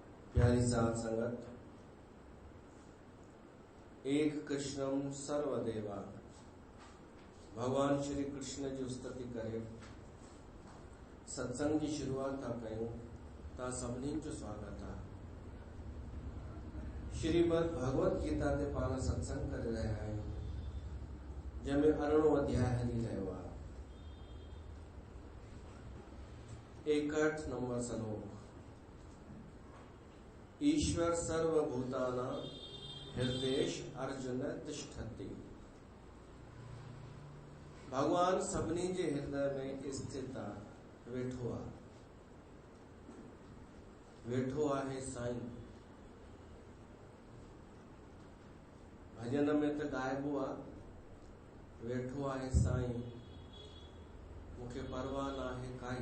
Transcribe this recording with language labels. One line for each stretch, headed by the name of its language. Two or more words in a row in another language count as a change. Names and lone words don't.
Sindhi: प्यारी साध संगत, एक कृष्णम सर्वदेवा भगवान श्री कृष्ण जी स्तुति करे। सत्संग की शुरुआत था कयूं ता सभिनी जो स्वागत है। श्रीमद भगवत गीता ते पाण सत्संग करे रहिया आहियूं, जंहिंमें 18 अध्याय हली रहियो आहे। 61 नंबर श्लोक।
Sanskrit: ईश्वर सर्वभूतानां हृदयेश अर्जुन तिष्ठति।
Sindhi: भगवान सभिनी जे हृदय में स्थित आहे, वेठो आहे साईं। भजन में त गाइबो आहे, वेठो आहे साईं, मूंखे परवाह नाहे काई।